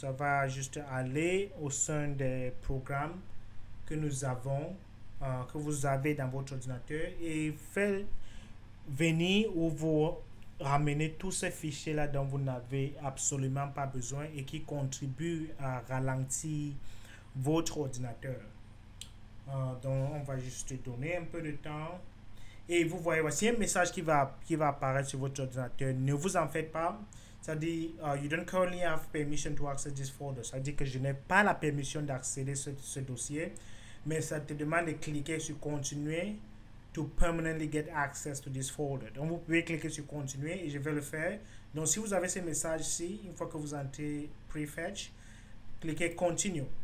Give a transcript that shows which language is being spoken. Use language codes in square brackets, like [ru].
[fr] Ça va juste aller au sein des programmes que nous avons, que vous avez dans votre ordinateur et faire venir ou vous ramener tous ces fichiers-là dont vous n'avez absolument pas besoin et qui contribuent à ralentir votre ordinateur. Donc, on va juste donner un peu de temps. Et vous voyez, voici un message qui va apparaître sur votre ordinateur. Ne vous en faites pas. Ça dit, [en] you don't currently have permission to access this folder. [fr] Ça dit que je n'ai pas la permission d'accéder à ce dossier. Mais ça te demande de cliquer sur continuer [en] to permanently get access to this folder. [fr] Donc, vous pouvez cliquer sur continuer et je vais le faire. Donc, si vous avez ce message-ci, une fois que vous entrez Prefetch, cliquez continue.